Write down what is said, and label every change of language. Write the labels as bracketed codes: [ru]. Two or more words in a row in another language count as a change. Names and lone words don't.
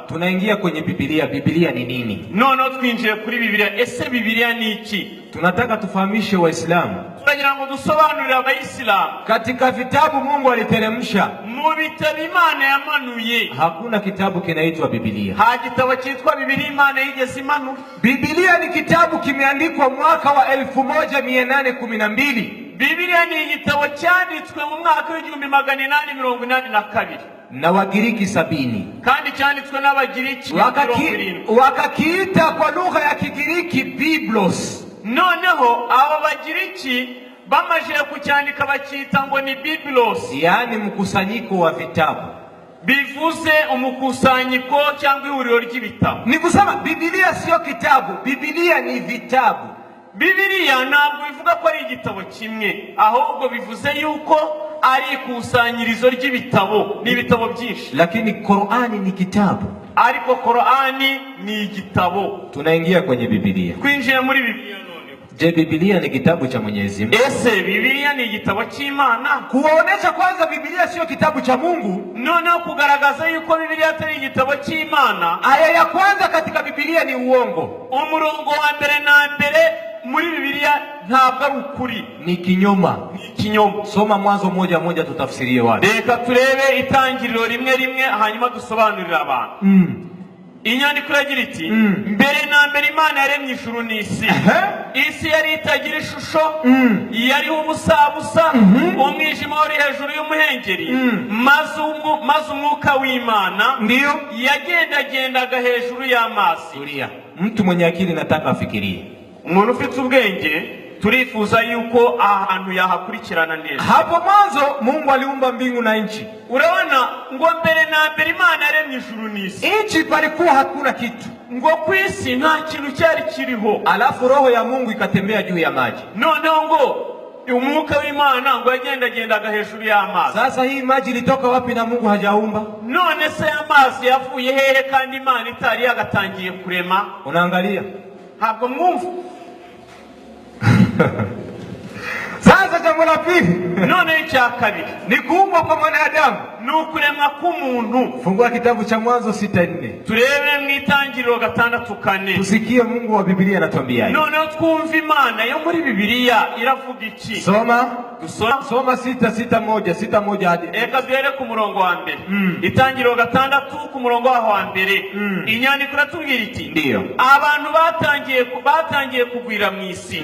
[sw] Tunaingia kwenye Biblia. Biblia ni nini? [rw] None twinjiye kuri Biblia. Ese Biblia ni iki? [sw] Tunataka tufahamishe Waislamu. [rw] Turagira ngo dusobanurire abayisilamu. [sw] Katika vitabu Mungu aliteremsha, [rw] mu bitabo Imana yamanuye, [sw] hakuna kitabu kinaitwa Biblia. [rw] Ha gitabo cyitwa Biblia Imana yigeze imanura. [sw] Biblia ni kitabu kimeandikwa mwaka wa 1812. [rw] Biblia ni igitabo cyanditswe mu mwaka wa 1882 [sw] na Wagiriki 70, [rw] kandi cyanditswe n'Abagiriki [sw] wakakiita kwa lugha ya Kigiriki Biblos. [rw] Noneho abo Bagiriki bamaje kucyandika bacyita ngo ni Biblos, [sw] yani mkusanyiko wa vitabu. [rw] Bivuze umukusanyiko cyangwa ihuriro ry'ibitabo. [sw] Ni kusema Biblia sio kitabu, Biblia ni vitabu. [rw] Biblia ntabwo bivuga ko ari igitabo kimwe, ahubwo bivuze yuko ari ikusanyirizo ry'ibitabo, ni ibitabo byinshi. [sw] Lakini Qur'ani ni kitabu, [rw] ariko Qur'ani ni igitabo. [sw] Tunaingia kwenye Biblia. [rw] Kwinjira muri Biblia none. [sw] Je, Biblia ni kitabu cha Mwenyezi Mungu? [rw] Ese Biblia ni igitabo cy'Imana? [sw] Kuonesha kwanza Biblia sio kitabu cha Mungu, [rw] none kugaragaza yuko Biblia atari igitabo cy'Imana. [sw] Aya ya kwanza katika Biblia ni uongo. [rw] Umurongo wa mbere na mbere muri Biblia ntabwo ari ukuri, ni kinyoma. [sw] Soma Mwanzo 1:1 tutafsirie wapi. [rw] Reka turebe Itangiriro 1:1 hanyuma dusobanurira abantu. Inyandiko iragira iti mbere na mbere Imana yaremye ijuru n'isi. Isi yari itagira ishusho, yari ubusabusa, umwijima wari hejuru y'umuhengeri, maze umwuka w'Imana [sw] ndiyo [rw] yagendagendaga hejuru y'amazi. [sw] Mtu mwenye akili nataka afikirie. [rw] Umuntu ufite ubwenge turifuza yuko ahantu yahakurikirana neza. [sw] Hapo mwanzo Mungu aliumba mbingu na nchi. [rw] Urabona ngo mbere na mbere Imana yaremye ijuru n'isi. [sw] Nchi palikuwa hakuna kitu. [rw] Ngo kwisi nta kintu cyari kiriho. [sw] Alafu roho ya Mungu ikatembea juu ya maji. [rw] Noneho ngo umwuka w'Imana ngo yagendagendaga hejuru y'amazi. [sw] Sasa hii maji ilitoka wapi na Mungu hajaumba? [rw] None se amazi yavuye hehe kandi Imana itari yagatangiye kurema? [sw] Unaangalia? [rw] Ntabwo mwumva. [sw] Sasa jambo la pili, [rw] none icya kabiri [sw] ni kuumbwa kwa mwanadamu, [rw] ni ukuremwa k'umuntu. [sw] Fungua kitabu cha Mwanzo 6:4. [rw] Turebe mu Itangiriro 6:4. [sw] Tusikie Mungu wa Biblia anatuambia. [rw] None twumva Imana yo muri Biblia iravuga iki? [sw] Soma 6:1 hadi. [rw] Eka duhere ku murongo wa mbere. Itangiriro 6 ku murongo wa mbere. Inyandiko iratubwira iti [sw] ndiyo [rw] abantu batangiye kugwira mu isi,